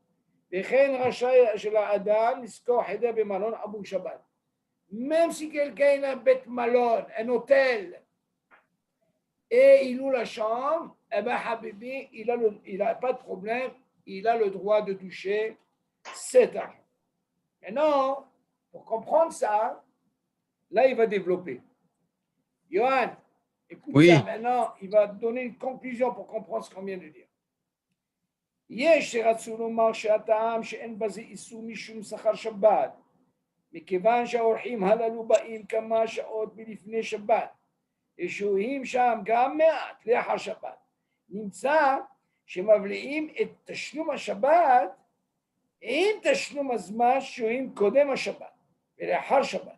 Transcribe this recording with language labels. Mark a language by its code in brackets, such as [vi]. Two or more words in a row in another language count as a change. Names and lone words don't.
[fr] Même si quelqu'un a un [he] בית מלון, [fr] un hôtel, et il loue la chambre, eh bien, Habibi, il n'a pas de problème, il a le droit de toucher cet argent. Maintenant, pour comprendre ça, là, il va développer. Johan, écoute Oui. ça maintenant, il va donner une conclusion pour comprendre ce qu'on vient de dire. [he] יש שרצו לומר שהטעם שאין בזה איסור משום שכר שבת, מכיוון שהאורחים הללו באים כמה שעות מלפני שבת, ושוהים שם גם מעט לאחר שבת, נמצא שמבליעים את תשלום השבת עם תשלום הזמן שוהים קודם השבת ולאחר שבת.